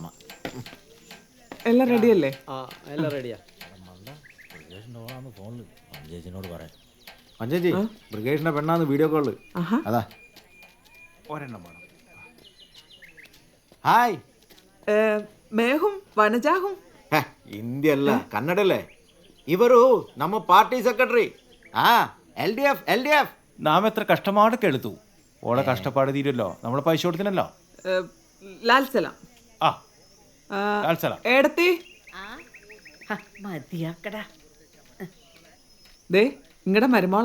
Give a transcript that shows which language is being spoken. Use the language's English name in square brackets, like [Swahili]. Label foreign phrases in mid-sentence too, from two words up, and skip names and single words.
[Malayalam] എല്ലാം റെഡിയല്ലേ? എല്ലാം റെഡിയാ. ഫോണില് ചേച്ചിനോട് പറയാം. ചേച്ചി ബ്രിഗേഷിന്റെ പെണ്ണാന്ന് വീഡിയോ കോള്. അതാ ഒരെണ്ണം വേണം. ഹായ്. [Hindi] मैं हूँ वनजा हूँ. [Kannada] ಹಿಂದಿ ಅಲ್ಲ ಕನ್ನಡಲ್ಲೇ. ಇವರು ನಮ್ಮ ಪಾರ್ಟಿ ಸೆಕ್ರೆಟರಿ. LDF. [Malayalam] നാം എത്ര കഷ്ടപ്പാടൊക്കെ എടുത്തു. ഓളെ കഷ്ടപ്പാട് തീരുമല്ലോ. നമ്മളെ പൈസ കൊടുത്തിനല്ലോ. ലാൽ സലാം. ലാൽ സലാം. ഏടത്തി മതിയാക്കടാ. ദേ ഇങ്ങടെ മരുമോളാ.